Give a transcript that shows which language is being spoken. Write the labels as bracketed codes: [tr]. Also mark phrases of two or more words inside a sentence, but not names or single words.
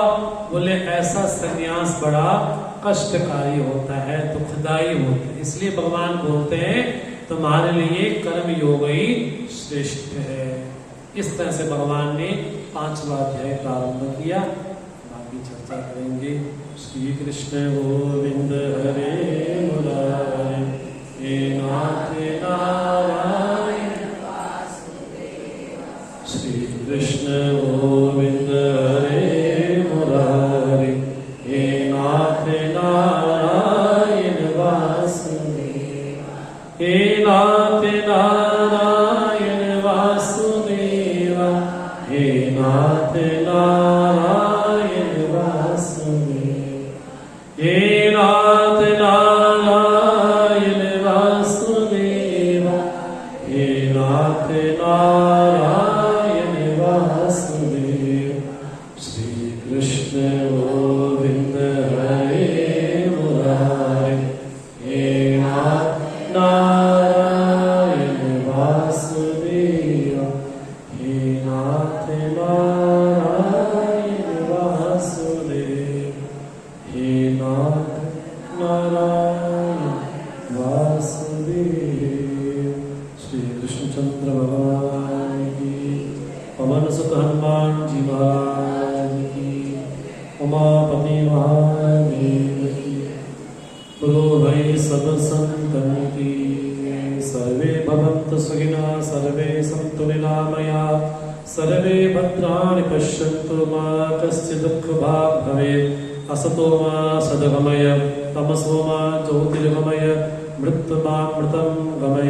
[hi] बोले ऐसा संन्यास बड़ा कष्टकारी होता है, दुखदाई होता है। इसलिए भगवान बोलते हैं तुम्हारे लिए कर्म योग ही श्रेष्ठ है। इस तरह से भगवान ने 5वां अध्याय प्रारंभ किया, बाकी चर्चा करेंगे। [sa] श्री कृष्ण गोविंद हरे मुरारे, हे नाथ नारायण वासुदेव। श्री कृष्ण गोविंद हरे मुरारे, हे नाथ नारायण वासुदेव। हे नाथ नारायण वासुदेव, हे नाथ हे नाथ नारायण वासुदेव, हे नाथ नारायण वासुदेव। श्री कृष्ण गोविंद हरे मुरारे, हे नाथ नारायण वासुदेव, हे नाथ नारायण वासुदेव, हे नाथ नारायण वासुदेव। [hi] श्री कृष्णचंद्र भगवान की, पवन सुत हनुमान जी महाराज की, उमापति महादेव की, बोलो भाई सब संतन की। [sa] सर्वे भवन्तु सुखिनः, सर्वे सन्तु निरामयाः, सर्वे भद्राणि पश्यन्तु, मा कश्चित् दुःखभाग् भवेत्। असतो मा सद्गमय, तमसो मा ज्योतिर्गमय, मृत्युमामृतं गमय।